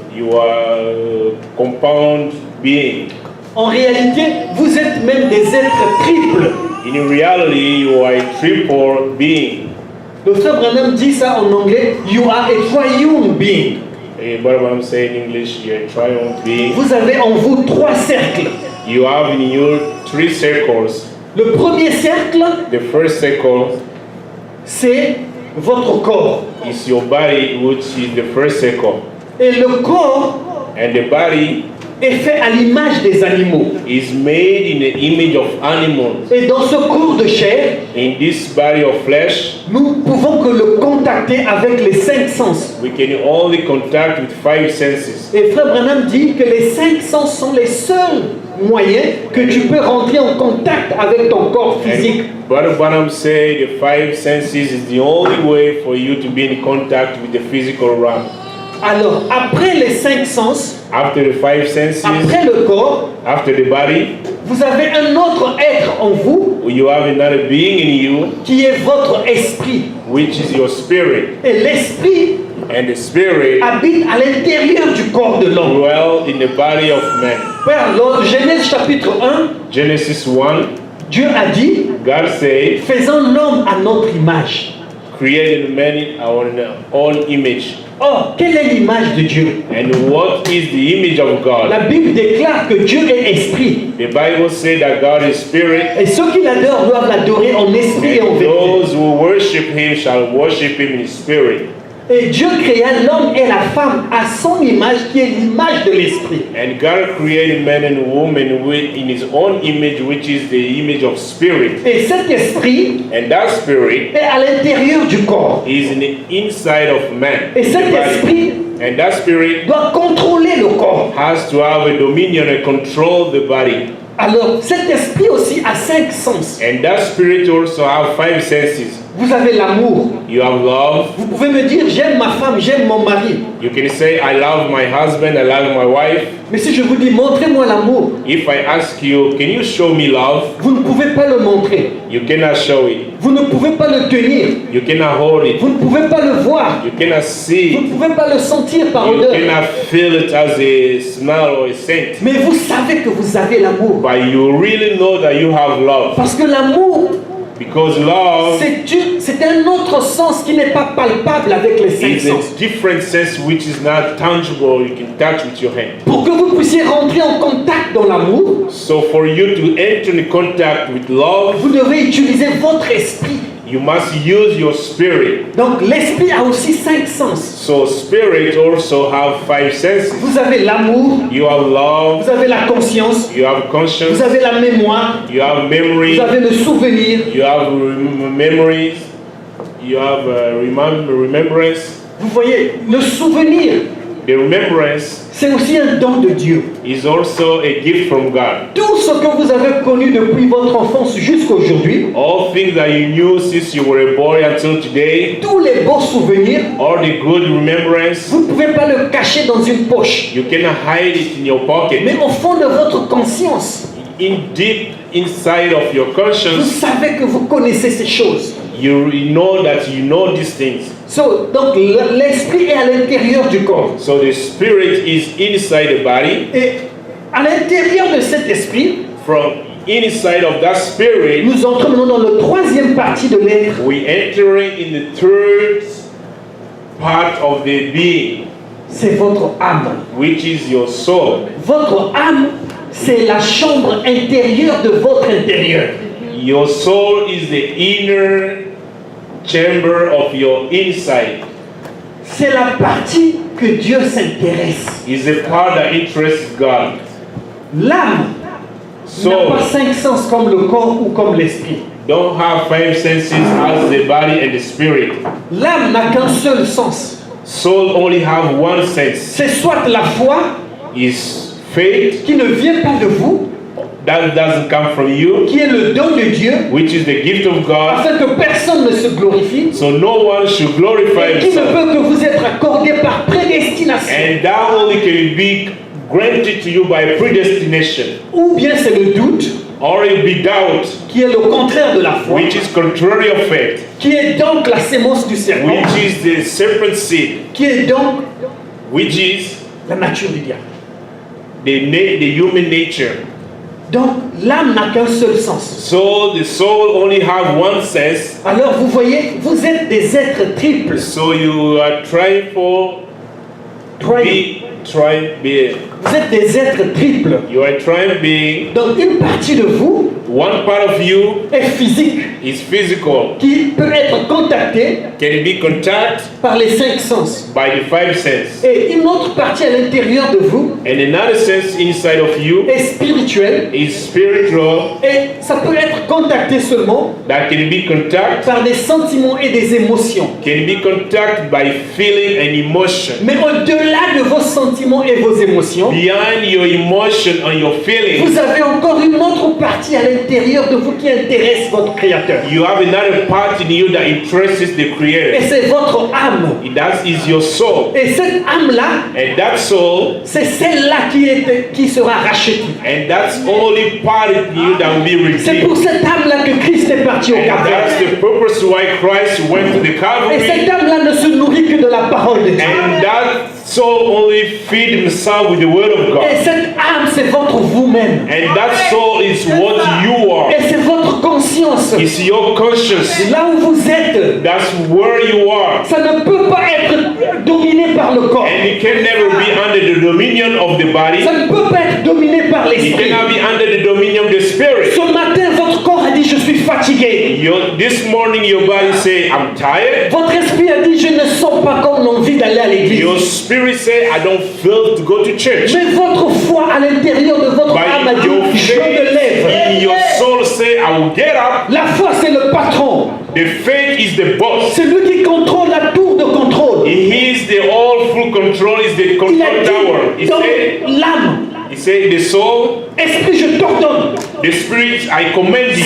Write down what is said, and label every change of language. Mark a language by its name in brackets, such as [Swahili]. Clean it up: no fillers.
[English] You are compound being. [French] En réalité, vous êtes même des êtres triples. [English] In reality, you are a triple being. [French] Le frère Branham dit ça en anglais, [English] you are a triune being. But what I'm saying in English, you're a triumph being. [French] Vous avez en vous 3 cercles. [English] You have in you 3 circles. [French] Le premier cercle, [English] The first circle [French] c'est votre corps. [English] is your body, which is the first circle. [French] Et le corps [English] And the body [French] est fait à l'image des animaux. [English] is made in the image of animals. [French] Et dans ce corps de chair, [English] In this body of flesh, [French] nous pouvons que le contacter avec les 5 sens. [English] we can only contact with 5 senses. [French] Et frère Branham dit que les 5 sens sont les seuls moyens que tu peux rentrer en contact avec ton corps physique. [English] And Brother Branham said the 5 senses is the only way for you to be in contact with the physical realm. [French] Alors, après les 5 sens, [English] After the 5 senses, [French] après le corps, [English] after the body, [French] vous avez un autre être en vous [English] you have another being in you, [French] qui est votre esprit. [English] which is your spirit. [French] Et l'esprit [English] and the spirit [French] habite à l'intérieur du corps de l'homme. [English] dwell in the body of man. [French] Père, dans Genèse chapitre 1, [English] Genesis 1, [French] Dieu a dit, [English] God said, [French] faisons l'homme à notre image. [English] created man in our own image. [French] Or, quelle est l'image de Dieu? [English] And what is the image of God? [French] La Bible déclare que Dieu est esprit. [English] The Bible says that God is spirit, [French] Et ceux qui l'adorent doivent l'adorer en esprit et en [English] and [French] vérité. [English] those who worship him shall worship him in spirit. [French] Et Dieu créa l'homme et la femme à son image, qui est l'image de l'esprit. [English] And God created man and woman in his own image, which is the image of spirit. [French] Et cet esprit [English] And that spirit [French] est à l'intérieur du corps. [English] is in the inside of man. [French] Et cet [English] The body. [French] esprit [English] And that spirit [French] doit contrôler le corps. [English] has to have a dominion and control the body. [French] Alors, cet esprit aussi a 5 sens. [English] And that spirit also have 5 senses. [French] Vous avez l'amour. [English] You have love. [French] Vous pouvez me dire, j'aime ma femme, j'aime mon mari. [English] You can say, I love my husband, I love my wife. [French] Mais si je vous dis, montrez-moi l'amour, [English] If I ask you, can you show me love? [French] vous ne pouvez pas le montrer. [English] You cannot show it. [French] Vous ne pouvez pas le tenir. [English] You cannot hold it. [French] Vous ne pouvez pas le voir. [English] You cannot see [French] Vous [English] it. [French] ne pouvez pas le sentir par [English] You [French] odeur. [English] cannot feel it as a smell or a scent. [French] Mais vous savez que vous avez l'amour. [English] But you really know that you have love. [French] Parce que l'amour, [English] Because love [French] c'est un autre sens qui n'est pas palpable avec les 5 [English] is [French] sens. [English] a different sense which is not tangible, you can touch with your hand. [French] Pour que vous puissiez rentrer en contact dans l'amour, [English] So for you to enter in contact with love, [French] vous devez utiliser votre esprit. [English] you must use your spirit. [French] Donc l'esprit a aussi 5 sens. [English] So spirit also have 5 senses. [French] Vous avez l'amour, [English] You have love, [French] vous avez la conscience, [English] you have conscience, [French] vous avez la mémoire, [English] you have memory, [French] vous avez le souvenir. [English] you have memories, you have remembrance. [French] Vous voyez, le souvenir, [English] The remembrance [French] c'est aussi un don de Dieu. [English] is also a gift from God. [French] Tout ce que vous avez connu depuis votre enfance jusqu'à aujourd'hui, [English] All things that you knew since you were a boy until today, [French] tous les beaux souvenirs, [English] all the good remembrance, [French] vous ne pouvez pas le cacher dans une poche. [English] you cannot hide it in your pocket. [French] Mais au fond de votre conscience, [English] In deep inside of your [French] vous [English] conscience, [French] savez que vous connaissez ces choses. [English] you know that you know these things. [French] Donc l'esprit est à l'intérieur du corps. [English] So the spirit is inside the body. [French] Et à l'intérieur de cet esprit, [English] From inside of that spirit, [French] nous entrons maintenant dans la troisième partie de l'être. [English] we entering in the third part of the being, [French] C'est votre âme. [English] which is your soul. [French] Votre âme, c'est la chambre intérieure de votre intérieur. [English] Your soul is the inner chamber of your inside. [French] C'est la partie que Dieu s'intéresse. [English] Is the part that interests God. [French] L'âme n'a pas [English] So [French] 5 sens comme le corps ou comme l'esprit. [English] don't have 5 senses as the body and the spirit. [French] L'âme n'a qu'un seul sens. [English] Soul only have one sense. [French] C'est soit la foi [English] Is faith [French] qui ne vient pas de vous, [English] that doesn't come from you, [French] qui est le don de Dieu, [English] which is the gift of God. [French] afin que personne ne se glorifie, [English] So no one should glorify [French] et qui ne [English] himself. [French] peut que vous être accordé par prédestination. [English] And that only can be granted to you by predestination. [French] Ou bien c'est le doute, [English] Or it be doubt, [French] qui est le contraire de la foi, [English] which is contrary of faith, [French] qui est donc la sémence du serpent, [English] which is the serpent seed, [French] qui est donc [English] which is [French] la nature du diable. [English] the human nature. [French] Donc l'âme n'a qu'un seul sens. [English] So the soul only have one sense. [French] Alors vous voyez, vous êtes des êtres triples. [English] So you are trying for [French] Triple. [English] be. [French] Vous êtes des êtres triples. [English] You are trying being. [French] Donc une partie de vous [English] One part of you [French] est physique, [English] is physical, [French] qui peut être contactée [English] can be contacted [French] par les 5 sens. [English] by the 5 senses. [French] Et une autre partie à l'intérieur de vous [English] And another sense inside of you [French] est spirituelle. [English] is spiritual, [French] Et ça peut être contacté seulement [English] that can be contacted, [French] par des sentiments et des émotions. [English] can be contacted by feeling and emotion. [French] Mais au-delà de vos sentiments sentiments et vos émotions, [English] beyond your emotion and your feelings, [French] vous avez encore une autre partie à l'intérieur de vous qui intéresse votre Créateur. [English] you have another part in you that interests the [French] Et [English] Creator. [French] c'est votre âme. [English] That is your soul. [French] Et cette âme-là, [English] And that soul, [French] c'est celle-là qui sera rachetée. [English] and that's only part of you that will be [French] C'est [English] redeemed. [French] pour cette âme-là que Christ est parti au [English] And that's [French] Calvaire. [English] the purpose why Christ went to the [French] Et [English] Calvary. [French] cette âme-là ne se nourrit que de la parole de Dieu. [English] And that soul only feed himself with the word of [French] Et [English] God. [French] cette âme, c'est votre vous-même. [English] And that soul is what you are. [French] Et c'est votre conscience. [English] It's your conscience. [French] Là où vous êtes, [English] That's where you are. [French] ça ne peut pas être dominé par le corps. [English] And it can never be under the dominion of the body. [French] Ça ne peut pas être dominé par [English] It [French] l'esprit. [English] cannot be under the dominion of the spirit. [French] Ce matin, votre corps a dit, je suis fatigué. [English] This morning your body say, I'm tired. [French] Votre esprit a dit, je ne sens pas comme l'envie d'aller à l'église. [English] Your spirit say, I don't feel to go to church. [French] Mais votre foi à l'intérieur de votre âme a [English] But [French] dit, [English] your [French] je me [English] faith [French] lève. [English] in your soul say, I will get up. [French] La foi, c'est le patron. [English] The faith is the boss. [French] C'est lui qui contrôle la tour de contrôle. [English] He is the all full control, is the [French] Il [English] control [French] a [English] tower. [French] dit dans l'âme, [English] He said, the soul, [French] esprit, je t'ordonne. [English] the spirit, I command you.